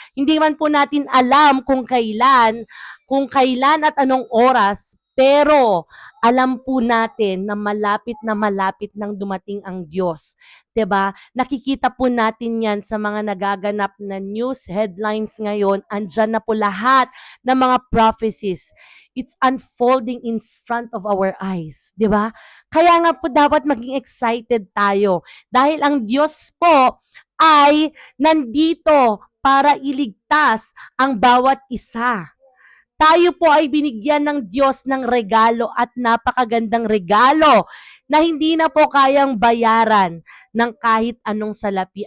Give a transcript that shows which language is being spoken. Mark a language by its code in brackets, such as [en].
[tl] Hindi man po natin alam kung kailan at anong oras, pero alam po natin na malapit nang dumating ang Diyos. 'Di ba? Nakikita po natin 'yan sa mga nagaganap na news headlines ngayon. Andiyan na po lahat ng mga prophecies. [en] It's unfolding in front of our eyes, 'di ba? [tl] Kaya nga po dapat maging excited tayo dahil ang Diyos po ay nandito para iligtas ang bawat isa. Tayo po ay binigyan ng Diyos ng regalo at napakagandang regalo na hindi na po kayang bayaran ng kahit anong salapi.